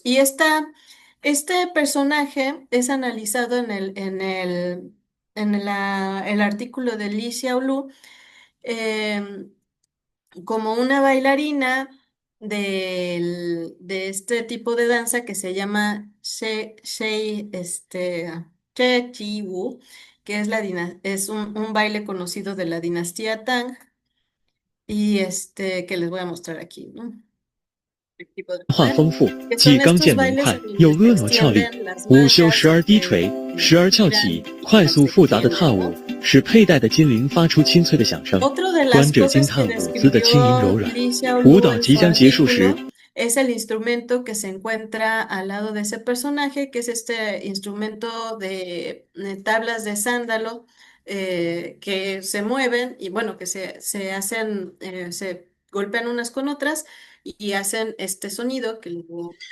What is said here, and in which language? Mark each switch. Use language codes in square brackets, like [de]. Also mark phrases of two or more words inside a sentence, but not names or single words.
[es] Y este personaje es analizado el artículo de Li Xiaolu em, como una bailarina de este tipo de danza que se llama She Chi Wu, que es un baile conocido de la dinastía Tang y que les voy a mostrar aquí, ¿no? El tipo de [zh] 化 [es] poder, [zh] 丰富， [es] que [zh] 既 [es] son [zh] 刚 [es] estos [zh] 健灵 [es] bailes [zh] 快， [es] en [zh] 又 [es] donde se [zh] 婀娜俏丽。 [es] extienden las [zh] 午休 [es] mangas, [zh] 时而低垂，时而翘起，快速复杂的踏舞，使佩戴的金铃发出清脆的响声， [es] Otro de [zh] 观 [es] las [zh] 者惊 [es] cosas que [zh] 叹舞姿的轻盈柔 [es] describió [zh] 软。 [es] Li [zh] 舞 [es] Xiaolu [zh] 蹈 [es] en [zh] 即 [es] su [zh] 将结束时， [es] artículo es el instrumento que se encuentra al lado de ese personaje, que es este instrumento de tablas de sándalo que se mueven y bueno, que se hacen, se golpean unas con otras y hacen este sonido que luego